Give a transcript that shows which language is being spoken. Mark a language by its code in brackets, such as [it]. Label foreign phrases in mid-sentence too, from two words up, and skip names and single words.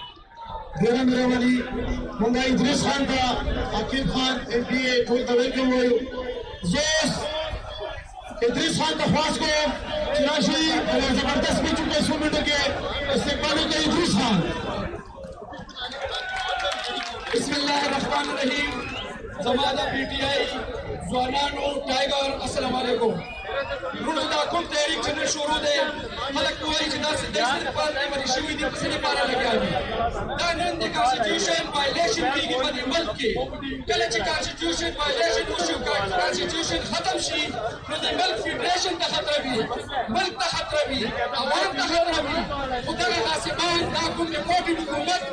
[ps] ډېره مهرباني مونږ ادریس خان ته عقیب خان ایم پي اے ټول ته ویلکم وایو زه اوس ادریس خان ته خواست کوم چې راشي یو زبردست سپیچ وکړي څو منټو کې استقبال وکړي ادریس خان [ar] بسم الله الرحمن الرحیم [ps] زمانہ پی ٹی آئی ځوانانو ټایګر [ar] السلام علیکم [ps] ورونو دا کوم تحریک چې نن شروع دی خلک وایي چې دا صرف پارلماني شوي دي په څه لپاره لګیا دي دا نن د [en] constitution violation [ps] کېږي په دې ملک کې کله چې [en] constitution violation [ps] وشي کانسټیټیوشن ختم شي نو د ملک فیډریشن ته خطر وي ملک ته خطر وي عوام ته خطر وي خو دغه غاصبان دا کوم رپورټینګ حکومت